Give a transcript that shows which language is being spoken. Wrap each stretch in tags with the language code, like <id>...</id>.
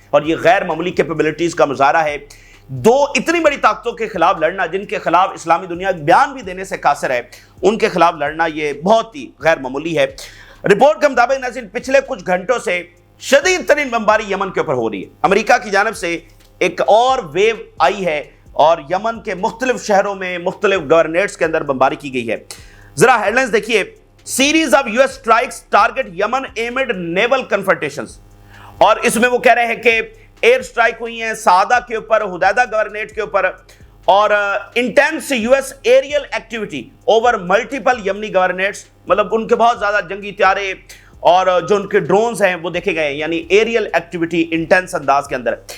<ur>اور یہ غیر معمولی کیپیبلٹیز کا مظاہرہ ہے. دو اتنی بڑی طاقتوں کے خلاف لڑنا جن کے خلاف اسلامی دنیا بیان بھی دینے سے قاصر ہے, ان کے خلاف لڑنا یہ بہت ہی غیر معمولی ہے. رپورٹ کے مطابق ناظرین پچھلے کچھ گھنٹوں سے شدید ترین بمباری یمن کے اوپر ہو رہی ہے. امریکہ کی جانب سے ایک اور ویو آئی ہے اور یمن کے مختلف شہروں میں مختلف گورنریٹس کے اندر بمباری کی گئی ہے. ذرا ہیڈ لائنز دیکھیے,</ur> <en>Series of US strikes target Yemen amid naval confrontations.</en> <ur>اور اس میں وہ کہہ رہے ہیں کہ ایئر سٹرائک ہوئی ہیں سعدہ کے اوپر, حدیدہ گورنریٹ کے اوپر, اور</ur> <en>intense US aerial activity over multiple</en> <ur>یمنی گورنریٹس, مطلب ان کے بہت زیادہ جنگی طیارے اور جو ان کے ڈرونز ہیں وہ دیکھے گئے ہیں, یعنی ایریل ایکٹیویٹی انٹینس انداز کے اندر.</ur>